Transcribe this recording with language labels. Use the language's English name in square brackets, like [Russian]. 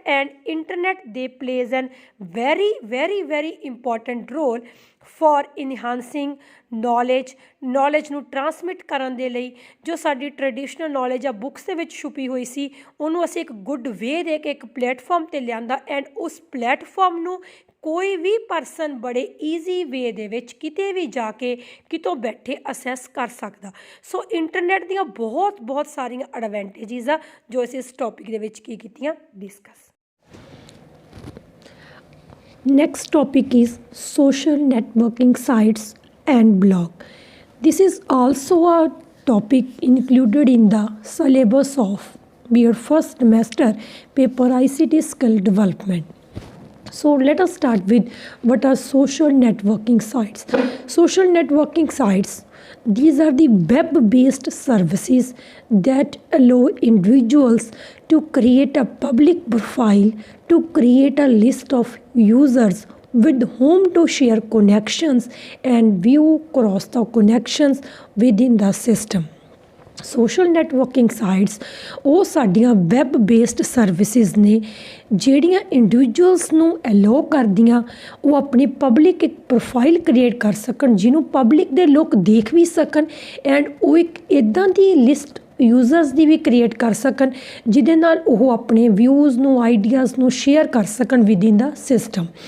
[Punjabi] And internet ਦੇ [English] plays an very important role for enhancing knowledge [Punjabi] ਨੂੰ transmit ਕਰਨ ਦੇ ਲਈ ਜੋ ਸਾਡੀ ਟ੍ਰੈਡੀਸ਼ਨਲ ਨੌਲੇਜ ਆ ਬੁੱਕਸ ਦੇ ਵਿੱਚ ਛੁਪੀ ਹੋਈ ਸੀ ਉਹਨੂੰ ਅਸੀਂ ਇੱਕ ਗੁੱਡ ਵੇ ਦੇ ਕੇ ਇੱਕ ਪਲੇਟਫਾਰਮ 'ਤੇ ਲਿਆਂਦਾ ਐਂਡ ਉਸ ਪਲੇਟਫਾਰਮ ਨੂੰ ਕੋਈ ਵੀ ਪਰਸਨ ਬੜੇ ਈਜ਼ੀ ਵੇ ਦੇ ਵਿੱਚ ਕਿਤੇ ਵੀ ਜਾ ਕੇ ਕਿਤੋਂ ਬੈਠੇ ਅਸੈਸ ਕਰ ਸਕਦਾ। ਸੋ ਇੰਟਰਨੈਟ ਦੀਆਂ ਬਹੁਤ ਸਾਰੀਆਂ ਐਡਵਾਂਟੇਜਿਸ ਆ ਜੋ ਅਸੀਂ ਇਸ ਟੌਪਿਕ ਦੇ ਵਿੱਚ ਕੀ ਕੀਤੀਆਂ, discuss. [English] Next topic is social networking sites and blog. This is also a topic included in the syllabus of your first semester paper ICT skill development. So let us start with what are social networking sites. Social networking sites, these are the web-based services that allow individuals to create a public profile, to create a list of users with whom to share connections and view across the connections within the system. [Punjabi] Social networking sites ਉਹ ਸਾਡੀਆਂ web based services ਨੇ ਜਿਹੜੀਆਂ individuals ਨੂੰ allow ਕਰਦੀਆਂ ਉਹ ਆਪਣੀ public ਇੱਕ profile create ਕਰ ਸਕਣ ਜਿਹਨੂੰ ਪਬਲਿਕ ਦੇ ਲੋਕ ਦੇਖ ਵੀ ਸਕਣ ਐਂਡ ਉਹ ਇੱਕ ਇੱਦਾਂ ਦੀ ਲਿਸਟ ਯੂਜ਼ਰਸ ਦੀ ਵੀ ਕ੍ਰੀਏਟ ਕਰ ਸਕਣ ਜਿਹਦੇ ਨਾਲ ਉਹ ਆਪਣੇ ਵਿਊਜ਼ ਨੂੰ ਆਈਡੀਆਜ਼ ਨੂੰ ਸ਼ੇਅਰ ਕਰ ਸਕਣ [English] Within the system.